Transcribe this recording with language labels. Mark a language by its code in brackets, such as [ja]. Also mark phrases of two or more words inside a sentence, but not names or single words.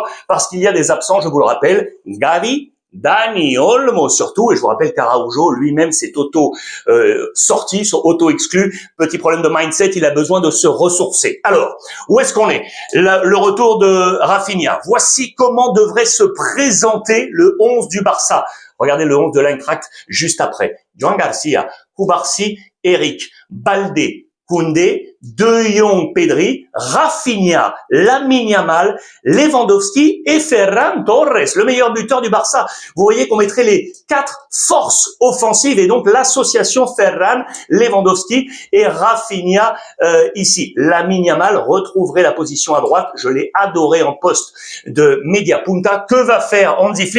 [fr] Parce qu'il y a des absents, je vous le rappelle. Gavi, Dani Olmo surtout, et je vous rappelle qu'Araujo lui-même s'est sorti, auto-exclu. Petit problème de mindset, il a besoin de se ressourcer. Alors, où est-ce qu'on est? Le retour de Rafinha. Voici comment devrait se présenter le 11 du Barça. Regardez le 11 de l'Eintracht juste après. Joan Garcia, Cubarsí, Eric, Baldé, Koundé, De Jong, Pedri, Rafinha, Lamine Yamal, Lewandowski et Ferran Torres, le meilleur buteur du Barça. Vous voyez qu'on mettrait les 4 forces offensives et donc l'association Ferran, Lewandowski et Rafinha ici. Lamine Yamal retrouverait la position à droite. Je l'ai adoré en poste de [es] Media Punta. [fr] Que va faire Hansi Flick?